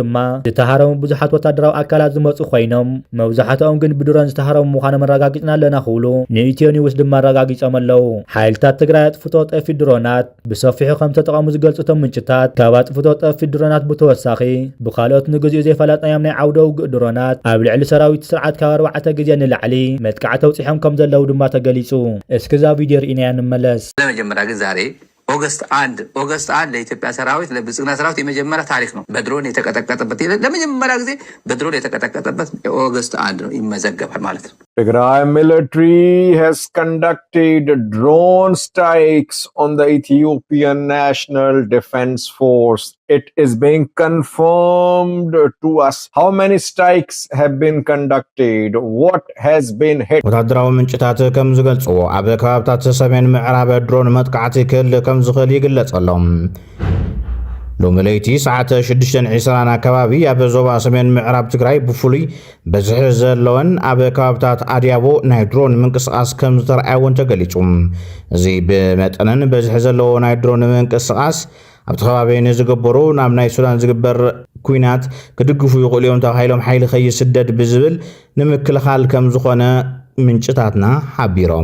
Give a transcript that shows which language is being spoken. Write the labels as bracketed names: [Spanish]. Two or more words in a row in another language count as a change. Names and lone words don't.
[Tigrinya] ዝተሃረሙ ብዙሓት ወታደራዊ ኣካላት ዝመጹ ኮይኖም መብዛሕትኦም ግን ብድሮን ዝተሃረሙ ምዃኖም ኣረጋጊጽና ኣለና ክብሉ ንኢትዮ ኒውስ ድማ ኣረጋጊጾም ኣለዉ ሓይልታት ትግራይ ኣጥፍቶ ጠፊ ድሮናት ብሰፊሑ ከም ተጠቐሙ ዝገልጹቶም ምንጭታት ካብ ኣጥፍቶ ጠፊ ድሮናት ብተወሳኺ ብካልኦት ንግዚኡ ዘይፈለጥናዮም ናይ ዓውደ ውግእ ድሮናት ኣብ ልዕሊ ሰራዊት ስርዓት ካብ 4 ግዜ ንላዕሊ መጥቃዕ ተውፂሖም ከም ዘለዉ ድማ ተገሊጹ እስከዛ ቪድዮ ርኢናያ ንመለስ [Amharic] ለመጀመሪያ ግን ዛሬ ኦገስት 1 ለኢትዮጵያ ሰራዊት ለብልጽግና ሰራዊት የመጀመሪያ ታሪክ ነው በድሮን የተቀጠቀጠበት ለመጀመሪያ ጊዜ በድሮን የተቀጠቀጠበት ኦገስት 1 ነው ይመዘገባል ማለት ነው [English] Tigray military has conducted drone strikes on the Ethiopian National Defense Force. It is being confirmed to us. How many strikes have been conducted? What has been hit? [Tigrinya] ወታደራዊ ምንጭታት ከም ዝገልጽዎ ኣብ ከባቢታት ሰሜን ምዕራብ ድሮን መጥቃዕቲ ክህሊ ከም ዝኽእል ይግለጸሎም ሎሚ ለይቲ ሰዓት 6:20 ኣከባቢ ኣብ ዞባ ሰሜን ምዕራብ ትግራይ ብፍሉይ በዝሒ ዘለወን ኣብ ከባቢታት ኣድያቦ ናይ ድሮን ምንቅስቓስ ከም ዝተረኣየውን ተገሊጹ እዚ ብመጠንን በዝሒ ዘለዎ ናይ ድሮን ምንቅስቓስ ኣብቲ ከባቢ ንዝግበሩ ናብ ናይ ሱዳን ዝግበር ኩናት ክድግፉ ይኽእሉ እዮም ተባሂሎም ሓይሊ ከይስደድ ብዝብል ንምክልኻል ከም ዝኾነ ምንጭታትና ሓቢሮም